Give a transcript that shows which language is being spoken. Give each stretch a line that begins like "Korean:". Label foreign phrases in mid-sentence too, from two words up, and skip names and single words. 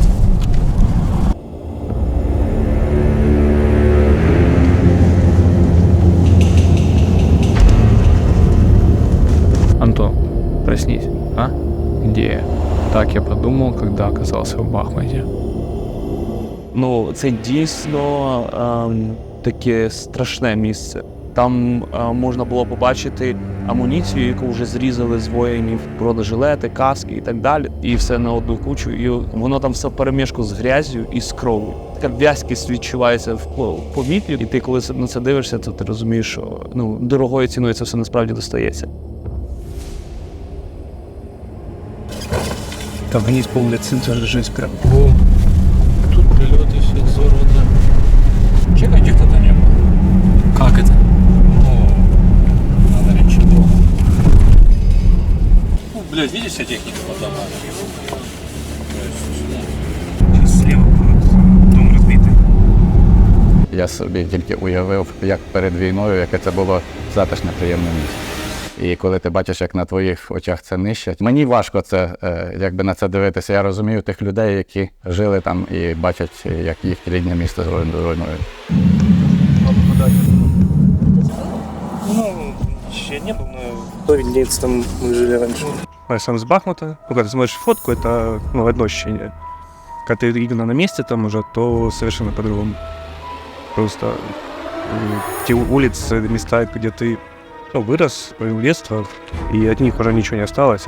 Russian: Антон, проснись, а? Где я? Так я подумал, когда оказался в Бахмуте.
Ukrainian: Ну, це дійсно таке страшне місце. Там можна було побачити амуніцію, яку вже зрізали з воїнів, бронежилети, каски і так далі. І все на одну кучу. І воно там все перемішку з грязю і з кров'ю. така в'язкість відчувається в повітрі, і ти коли на це дивишся, то ти розумієш, що дорогою ціною це все насправді достається.
Russian: Там вниз по улице, это же жесть прям. Тут прильоти, все взорвано.
Ukrainian: Чекайте,
Russian: кто-то не был. Как это? Надо речь дома. Ну, блядь, видишь, вся техника по домам? Сейчас слева дом разбитый.
Ukrainian: Я собі тільки уявив, як перед війною, яке це було затишне, приємне місце. І коли ти бачиш, як на твоїх очах це нищать, мені важко це, якби на це дивитися. Я розумію тих людей, які жили там і бачать, як їх рідне місто руйнують.
Russian: Ну, еще не был, но кто виднеется, там мы жили раньше. Я сам с Бахмута. Ну, когда ты смотришь фотку, это одно ощущение. Когда ты именно на месте там уже, то совершенно по-другому. Просто те улицы, места, где ты вырос, провел детство, и от них уже ничего не осталось.